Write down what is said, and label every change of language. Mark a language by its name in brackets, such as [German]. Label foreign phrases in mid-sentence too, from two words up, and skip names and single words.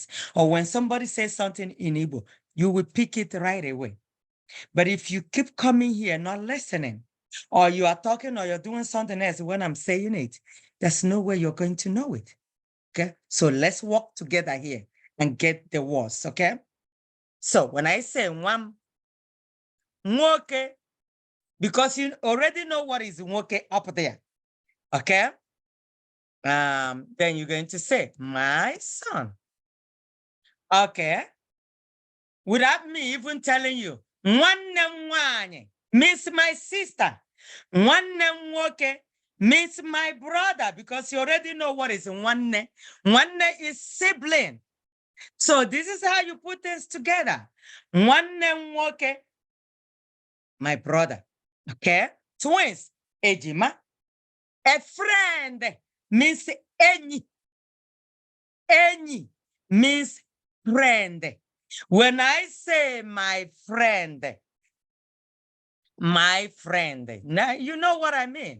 [English] Or when somebody says something in Igbo, you will pick it right away. But if you keep coming here not listening, or you are talking or you're doing something else when I'm saying it, there's no way you're going to know it. Okay, so let's work together here and get the words. Okay, so when I say [Igbo] nwam nwoke, [English] because you already know what is nwoke up there. Okay, then you're going to say my son. Okay, without me even telling you, [Igbo] nwanne m nwanyị [English] means my sister. [Igbo] Nwanne m nwoke [English] means my brother, because you already know what is nwanne. Nwanne is sibling. So this is how you put things together. [Igbo] Nwanne m nwoke, [English] my brother. Okay? Twins, ejima. A friend means enyi. Enyi means friend. When I say my friend, now you know what I mean.